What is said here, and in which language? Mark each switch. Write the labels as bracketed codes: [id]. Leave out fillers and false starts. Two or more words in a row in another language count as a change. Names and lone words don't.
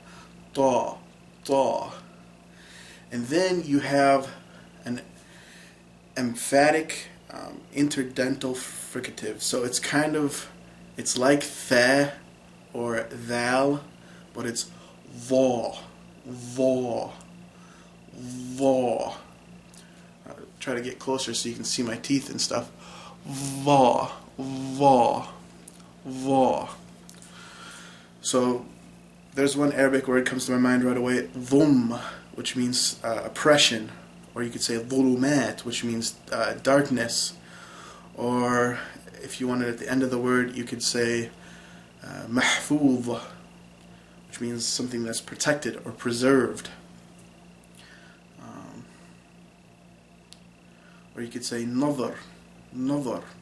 [en] Ta, ta. And then you have an emphatic interdental fricative. So it's like tha or thal, but it's va, Thaw. Thaw. Try to get closer so you can see my teeth and stuff. Thaw. Thaw. Thaw. So there's one Arabic word comes to my mind right away, dhum, which means oppression, or you could say dhulumat, which means darkness, or if you wanted at the end of the word, you could say mahfuz, which means something that's protected or preserved, or you could say nadhar, nadhar.